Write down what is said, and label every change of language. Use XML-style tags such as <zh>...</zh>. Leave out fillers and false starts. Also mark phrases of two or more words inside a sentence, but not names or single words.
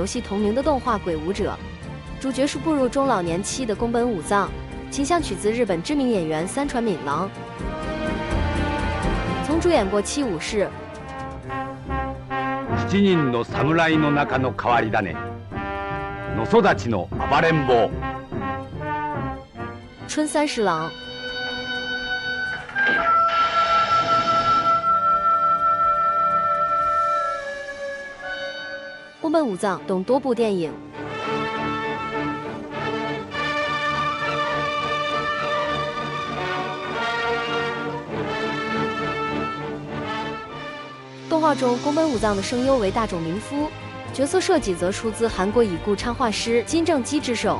<zh>戏同名的动画《鬼武者》，主角是步入中老年期的宫本武藏，形象取自日本知名演员三船敏郎，曾主演过《七武士》。</zh> <ja>7人の侍の中の変わり種、野育ちの暴れん坊。</ja> <zh>春三十郎。宫本武藏等多部电影。动画中，宫本武藏的声优为大冢明夫，角色设计则出自韩国已故插画师金正基之手。</zh>